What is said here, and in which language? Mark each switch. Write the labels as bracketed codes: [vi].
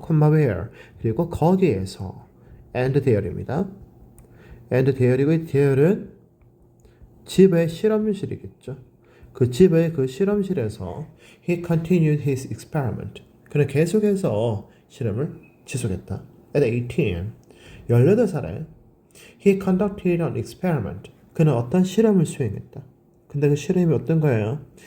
[ko] 콤마 [en] where [ko] 그리고 거기에서 [en] and there [ko] 입니다. [en] and there [ko] 이고 이 there는 집의 실험실이겠죠. 그 집의 그 실험실에서 [en] he continued his experiment. [ko] 그는 계속해서 실험을 지속했다. [en] At 18, [ko] 18살에 [en] he conducted an experiment. [ko] 그는 어떤 실험을 수행했다. 근데 그 실험이 어떤 거예요?